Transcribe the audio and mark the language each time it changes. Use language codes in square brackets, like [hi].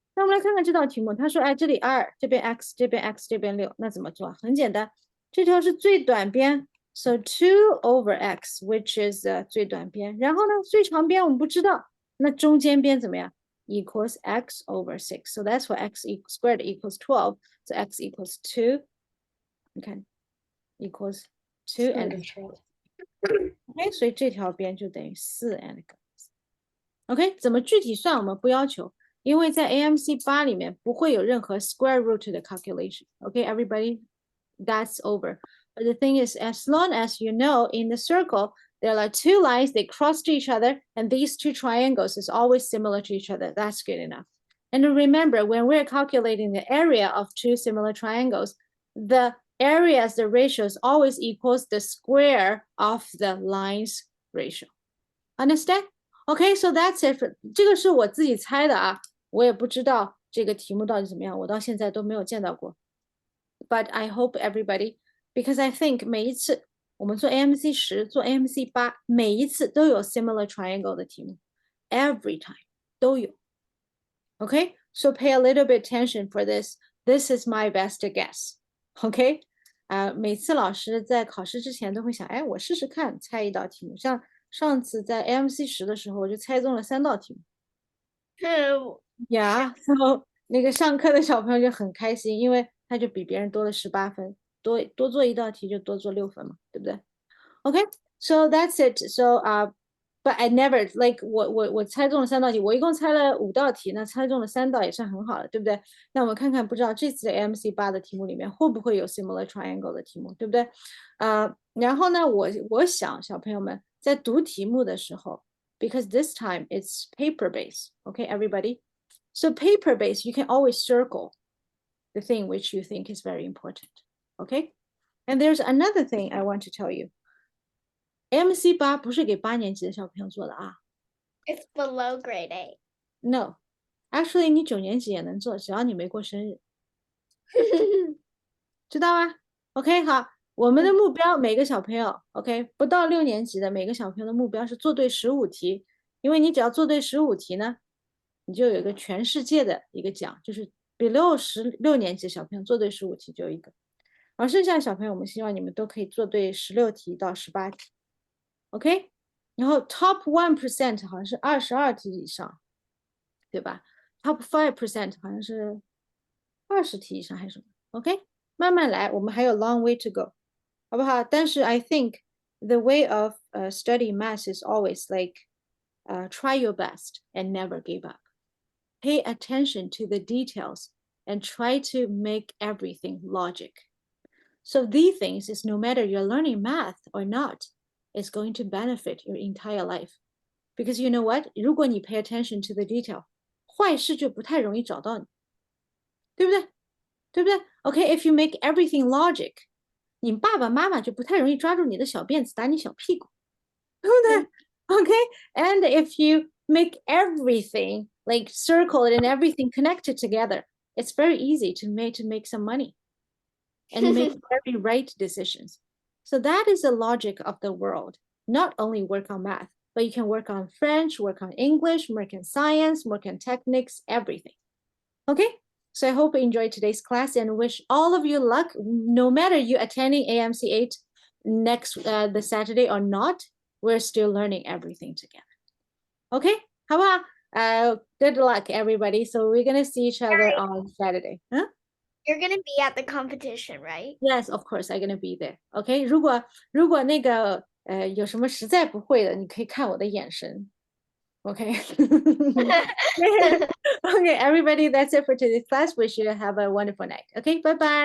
[zh] 那我们来看看这道题目，他说，哎，这里2，这边 x， 这边 x， 这边6，那怎么做？很简单，这条是最短边 ， [en] so 2 over x, which is [zh] 最短边。然后呢，最长边我们不知道，那中间边怎么样 ？ [en] equals x over 6. So that's why x squared equals 12. So x equals 2. Okay, equals 2 and 12. [zh] OK， 所以这条边就等于4 and OK， 怎么具体算我们不要求。因为在 AMC 8里面不会有任何 square root 的 calculation. [en] Okay, everybody, that's over. But the thing is, as long as you know in the circle, there are two lines, they cross to each other, and these two triangles is always similar to each other. That's good enough. And remember, when we're calculating the area of two similar triangles, the areas, the ratios always equals the square of the lines ratio. Understand? Okay, so that's it. [zh] 这个是我自己猜的啊。我也不知道这个题目到底怎么样，我到现在都没有见到过。 [en] But I hope everybody, because I think [zh] 每一次我们做 AMC 10，做 AMC 8，每一次都有 similar triangle 的题目 ， [en] every time [zh] 都有。 [en] Okay, so pay a little bit attention for this. This is my best guess. [zh] Okay, 每次老师在考试之前都会想，哎，我试试看猜一道题目。像上次在 AMC 10的时候，我就猜中了3道题目。 [en] Yeah, so [zh] 那个上课的小朋友就很开心，因为他就比别人多了18分，多做一道题就多做6分嘛，对不对？ [en] Okay, so that's it. So but I never like [zh] 我猜中了3道题，我一共猜了5道题，那猜中了3道也算很好了，对不对？那我们看看，不知道这次的 AMC8的题目里面会不会有 similar triangle 的题目，对不对？然后呢，我想小朋友们在读题目的时候， [en] because this time it's paper based, okay, everybody. So paper based, you can always circle the thing which you think is very important, okay? And there's another thing I want to tell you. [zh] MC8不是给8年级的小朋友做的啊。 [en] It's below grade 8. No, actually [zh] 你9年级也能做，只要你没过生日，知道吗 ？OK， 好，我们的目标每个小朋友 ，OK， 不到6年级的每个小朋友的目标是做对15题，因为你只要做对15题呢，你就有一个全世界的一个奖，就是 below 16年级小朋友做对15题就有一个，而剩下的小朋友，我们希望你们都可以做对16题到18题。 OK， 然后 top 1% 好像是22题以上，对吧 ？top 5% 好像是20题以上还是什么 ？OK， 慢慢来，我们还有 [en] long way to go， [zh] 好不好？ [en] 但是 I think the way of study math is always like try your best and never give up. Pay attention to the details and try to make everything logic. So these things is no matter you're learning math or not, it's going to benefit your entire life. Because you know what? [zh] 如果你 [en] pay attention to the detail, [zh] 坏事就不太容易找到你，对不对？对不对 [en] ？Okay, if you make everything logic, [zh] 你爸爸妈妈就不太容易抓住你的小辫子打你小屁股，对不对 [en] ？Okay, and if you make everything like circled and everything connected together, it's very easy to make some money and make very right decisions. So that is the logic of the world. Not only work on math, but you can work on French, work on English, work on science, work on techniques, everything. Okay, so I hope you enjoyed today's class and wish all of you luck, no matter you attending AMC8 next the Saturday or not, we're still learning everything together. Okay, how about good luck everybody. So we're gonna see each other on Saturday. Huh? You're gonna be at the competition, right? Yes, of course, I'm gonna be there. [zh] Okay, 如果那个有什么实在不会的，你可以看我的眼神。 [en] Okay. Okay, everybody, that's it for today's class. Wish you have a wonderful night. Okay, bye bye.